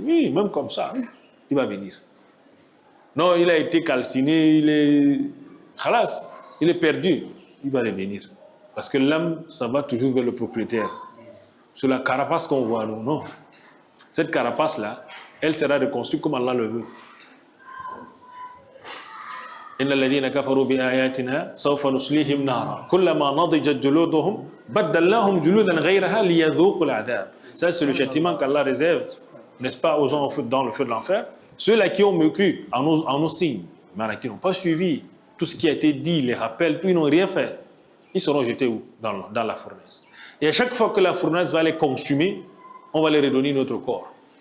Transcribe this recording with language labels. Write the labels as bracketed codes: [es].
[fr] Oui, même comme ça, il va venir. Non, il a été calciné, il est khalas, il est perdu, il va revenir. Parce que l'âme, ça va toujours vers le propriétaire. Sur la carapace qu'on voit, nous, non. Cette carapace-là, elle sera reconstruite comme Allah le veut. [ar] إن الذين كفروا بآياتنا سوف نصليهم نارا كلما نضجت جلودهم بدلناهم جلودا غيرها ليذوقوا العذاب. [fr] Ça c'est le châtiment qu'Allah réserve, n'est-ce pas, aux gens dans le feu de l'enfer. Ceux-là qui ont mécru en nos signes, mais qui n'ont pas suivi tout ce qui a été dit, les rappels, tout, ils n'ont rien fait. Ils seront jetés où? Dans la fournaise. Et à chaque fois que la fournaise va les consumer, on va les redonner notre corps.